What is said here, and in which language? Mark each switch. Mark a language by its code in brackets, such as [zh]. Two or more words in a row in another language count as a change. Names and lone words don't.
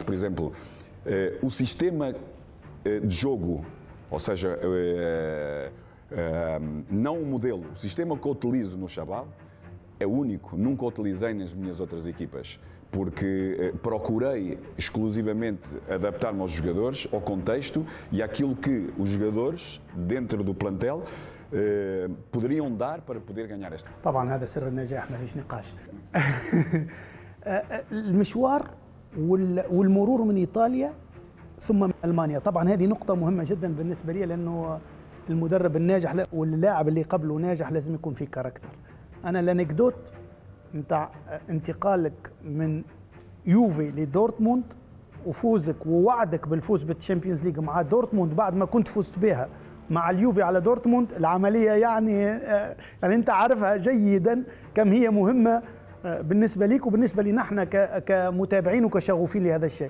[pt] Por exemplo, o sistema de jogo, ou seja, não o modelo, o sistema que eu utilizo no Chabal é único, nunca o utilizei nas minhas outras equipas, porque procurei exclusivamente adaptar-me aos jogadores, ao contexto e àquilo que os jogadores, dentro do plantel, poderiam dar para poder ganhar esta. [ar] طبعا هذا سر النجاح، ما فيش نقاش. المشوار والمرور من إيطاليا ثم من ألمانيا، طبعا هذه نقطة مهمة جدا بالنسبة لي، لأنه المدرب الناجح واللاعب اللي قبله ناجح لازم يكون فيه كاركتر. أنا الأنكدوت نتاع انتقالك من يوفي لدورتموند وفوزك ووعدك بالفوز بالتشامبيونز ليج مع دورتموند بعد ما كنت فزت بها مع اليوفي على دورتموند، العملية يعني أنت عارفها جيدا كم هي مهمة بالنسبة ليك وبالنسبة لنا احنا كمتابعين وكشغوفين لهذا الشيء.